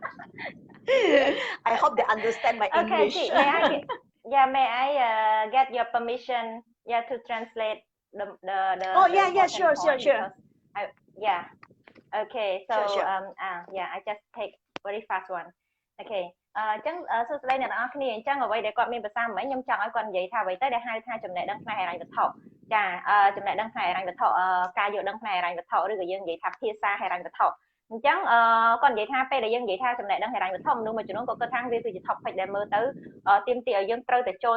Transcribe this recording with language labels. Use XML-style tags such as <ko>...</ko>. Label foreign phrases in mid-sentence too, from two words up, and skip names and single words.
<en>I hope they understand my Okay, English. chị, may I get your permission, to translate Oh, the yeah, important sure, sure, point sure. because yeah. Okay, Sure, so sure. I just take very fast one. Okay.</en> <km>អញ្ចឹងសួស្តីអ្នកទាំងអស់គ្នាអញ្ចឹងអ្វីដែលគាត់មានប្រសាសន៍មិញខ្ញុំចង់ឲ្យគាត់និយាយថាអ្វីទៅដែលហៅថាចំណេះដឹងផ្នែកហិរញ្ញវត្ថុចាចំណេះដឹងផ្នែកហិរញ្ញវត្ថុការយល់ដឹងផ្នែកហិរញ្ញវត្ថុឬក៏យើងនិយាយថាភាសាហិរញ្ញវត្ថុអញ្ចឹងគាត់និយាយថាពេលដែលយើងនិយាយថាចំណេះដឹងហិរញ្ញវត្ថុមនុស្សមួយចំនួនក៏គិតថាវាគឺជា topic ដែលមើលទៅទាមទារឲ្យយើងត្រូវតែចូល</km>